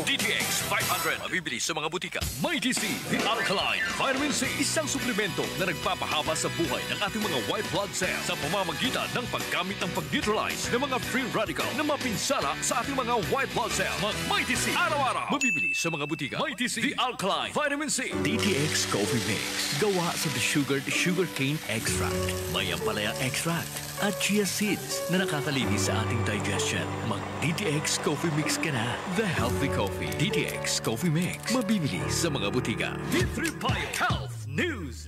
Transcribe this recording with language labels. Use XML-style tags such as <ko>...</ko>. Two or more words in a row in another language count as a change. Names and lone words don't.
<tl>DTX 500 mabibili sa mga butika. MyTC,</tl> <en>the Alkaline Vitamin C,</en> <tl>isang suplemento na nagpapahaba sa buhay ng ating mga</tl> <en>white blood cells</en> <tl>sa pamamagitan ng paggamit ng pag-neutralize ng mga</tl> <en>free radical</en> <tl>na mapinsala sa ating mga</tl> <en>white blood cells.</en> <tl>MyTC, araw-araw mabibili sa mga butika. MyTC,</tl> <en>the Alkaline Vitamin C.</en> <tl>DTX Coffee Mix, gawa sa</tl> <en>sugarcane extract,</en> <tl>may ampalaya extract at</tl> <en>chia seeds</en> <tl>na nakakalinis sa ating digestion. Mag-DTX Coffee Mix ka na.</tl> <en>The Healthy Coffee.</en> <tl>DTX Coffee Mix. Mabibili sa mga butika. D3 Bio Health News.</tl>